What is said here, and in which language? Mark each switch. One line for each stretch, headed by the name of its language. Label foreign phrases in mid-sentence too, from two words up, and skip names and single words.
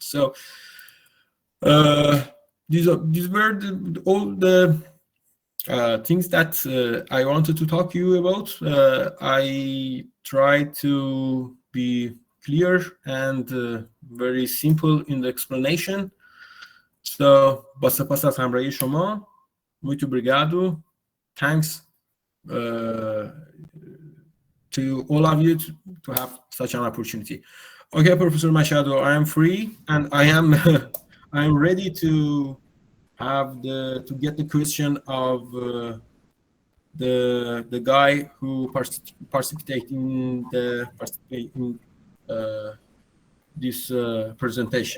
English: So these were all the things that I wanted to talk to you about. I tried to be clear and very simple in the explanation.
Persian: So با سپاس از همراهی شما.
Portuguese: Muito obrigado.
English: Thanks to all of you to have such an opportunity. Okay, Professor Machado, I am free and I am I am ready to have to get the question of the guy who participated in this presentation.